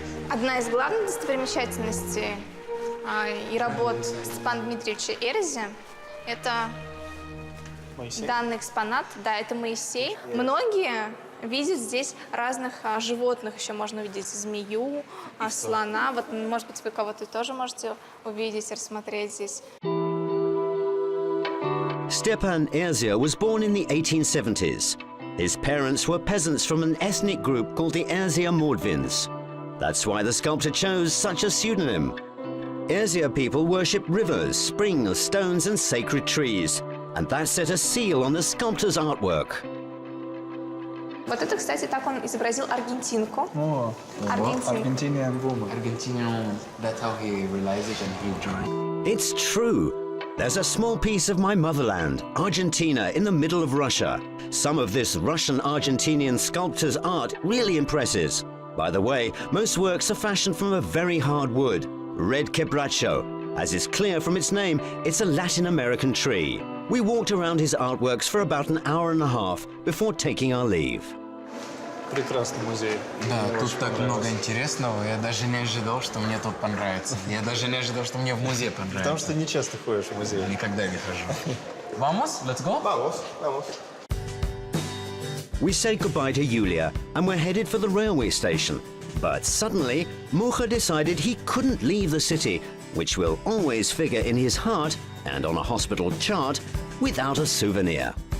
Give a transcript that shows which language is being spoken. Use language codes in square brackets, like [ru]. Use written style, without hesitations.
[ru] Одна из главных достопримечательностей и работ Степана Дмитриевича Эрзи – это Моисей. данный экспонат. Да, это Моисей. Многие видят здесь разных животных. Еще можно увидеть змею, слона. Вот, может быть, вы кого-то тоже можете увидеть, рассмотреть здесь. [en] Stepan Erzia was born in the 1870s. His parents were peasants from an ethnic group called the Erzia Mordovians. That's why the sculptor chose such a pseudonym. Erzia people worship rivers, springs, stones and sacred trees. And that set a seal on the sculptor's artwork. [ru] Вот это, кстати, так он изобразил аргентинку. Аргентинку. [en] Argentinian woman. Argentinian, that's how he realized it and he drew it. It's true. There's a small piece of my motherland, Argentina, in the middle of Russia. Some of this Russian-Argentinian sculptor's art really impresses. By the way, most works are fashioned from a very hard wood, red quebracho. As is clear from its name, it's a Latin American tree. We walked around his artworks for about an hour and a half before taking our leave. [ru] Прекрасный музей. Да, Мне тут очень так много понравился. интересного. Я даже не ожидал, что мне тут понравится. Я даже не ожидал, что мне в музей понравится. Потому что не часто ходишь в музей. Никогда не хожу. [es] Vamos? [en] Let's go? [es] Vamos, vamos. [en] We say goodbye to Yulia and we're headed for the railway station. But suddenly, Mucha decided he couldn't leave the city, which will always figure in his heart and on a hospital chart, without a souvenir.